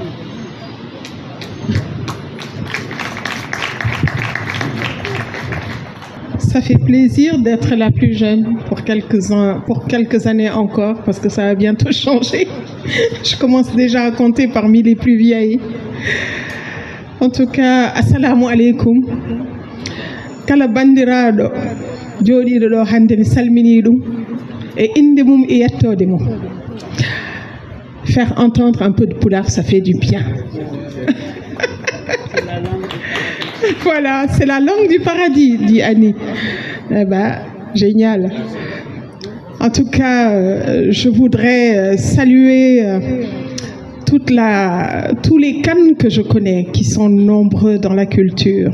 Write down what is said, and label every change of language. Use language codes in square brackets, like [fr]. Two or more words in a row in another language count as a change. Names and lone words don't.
[fr] Ça fait plaisir d'être la plus jeune pour quelques années encore, parce que ça va bientôt changer. Je commence déjà à compter parmi les plus vieilles. En tout cas, [ar] السلام عليكم. [ff] Kala bandirado jodido do hande mi salmini dum e inde mum e yettode mum. [fr] Faire entendre un peu de Pulaar, ça fait du bien. Voilà, c'est la langue du paradis, dit Annie. Eh ben, génial. En tout cas, je voudrais saluer tous les Khan que je connais, qui sont nombreux dans la culture.